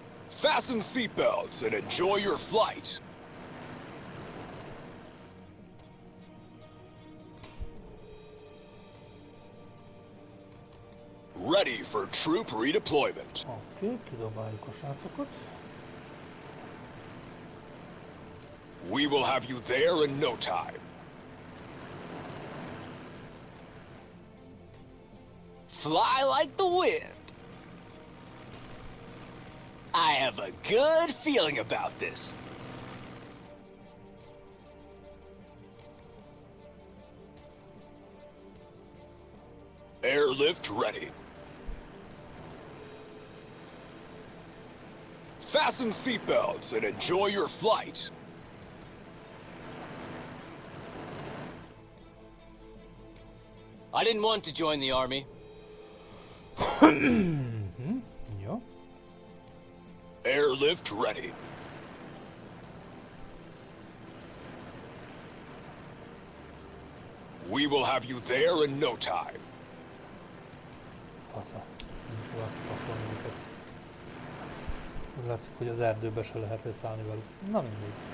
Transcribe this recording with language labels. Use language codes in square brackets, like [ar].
[en] Fasten seatbelts and enjoy your flight. ready for troop redeployment. [hu] Oké, kidobáljuk a srácokat. [en] We will have you there in no time. Fly like the wind. I have a good feeling about this. Airlift ready. Fasten seatbelts and enjoy your flight. I didn't want to join the army. [hu] Jó. [en] Airlift ready. We will have you there in no time. [hu] Fasza. Nincs hova kipakolni őket. Úgy látszik, hogy az erdőbe se lehet leszállni velük. Na mindegy.